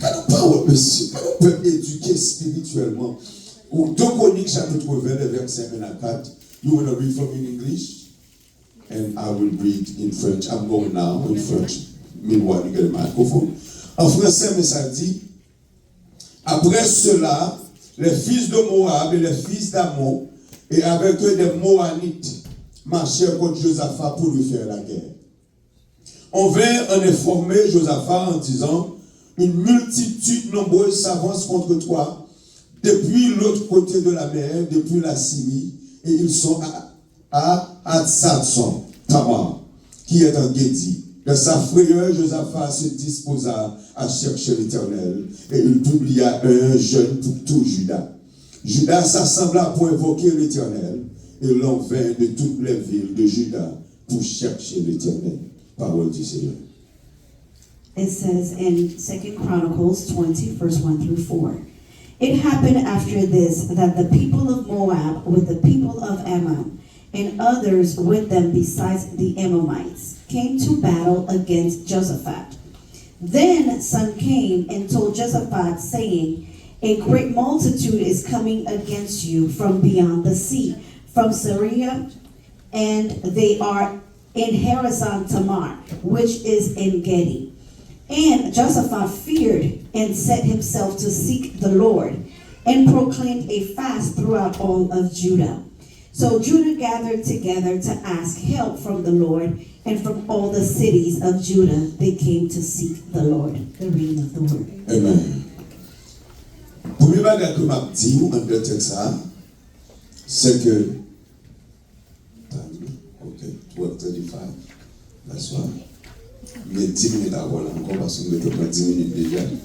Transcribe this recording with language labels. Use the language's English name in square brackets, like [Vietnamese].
[French] Quand nous pouvons éduquer spirituellement. 2 Chroniques, chapitre 20, versets 1 à 4. [English] You want to read from in English? And I will read in French. I'm going now in French. Meanwhile, you get a microphone. [French] En français, mais ça dit, après cela, les fils de Moab et les fils d'Ammon, et avec eux des Moabites, marchèrent contre Josaphat pour lui faire la guerre. On vint en informer Josaphat en disant, une multitude nombreuse s'avance contre toi, depuis l'autre côté de la mer, depuis la Syrie, et ils sont à Hatzatson, Tamar, qui est en Guédi. De sa frayeur, Josaphat se disposa à chercher l'Éternel, et il publia un jeûne pour tout Juda. Juda s'assembla pour invoquer l'Éternel, et l'on vint de toutes les villes de Juda pour chercher l'Éternel. Parole du Seigneur. [English] It says in 2 Chronicles 20, verse 1 through 4. It happened after this that the people of Moab with the people of Ammon and others with them besides the Ammonites came to battle against Josaphat. Then some came and told Josaphat, saying, a great multitude is coming against you from beyond the sea, from Syria, and they are in Harazon Tamar, which is in Gedi. And Josaphat feared and set himself to seek the Lord, and proclaimed a fast throughout all of Judah. So Judah gathered together to ask help from the Lord, and from all the cities of Judah they came to seek the Lord. The reading of the word. Amen. [French] Premier bagage que m'a dit en deux textes, c'est que ok, 12:35, [English] that's why. [French] Mais 10 minutes avant là encore parce que nous avons 10 minutes déjà.